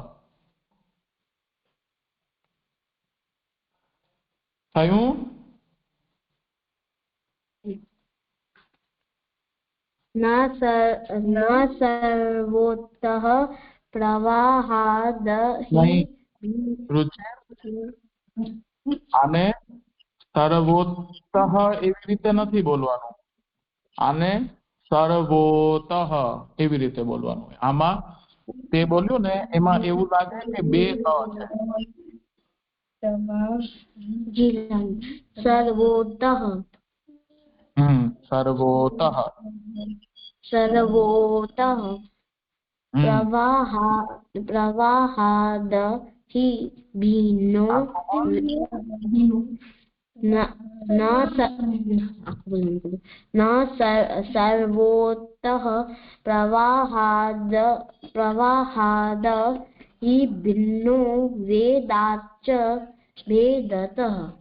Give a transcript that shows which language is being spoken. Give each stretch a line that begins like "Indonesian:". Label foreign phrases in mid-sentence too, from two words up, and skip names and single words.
Gujarati: થયું?
Sanskrit: न सर्वोतः प्रवाहाद्
Hindi: नहीं,
Sanskrit: हि
Gujarati: रुचि આને સર્વોતઃ એવી રીતે નથી બોલવાનું, આને સર્વોતઃ એવી રીતે બોલવાનું. આમાં તે બોલ્યું ને એમાં એવું લાગે કે બે ત છે.
Sanskrit: सर्वोतः સર્વોતઃ सर्वोतः प्रवाहाद् हि भिन्नो न सर्वोतः प्रवाहाद् हि भिन्नो वेदाच्च भेदतः.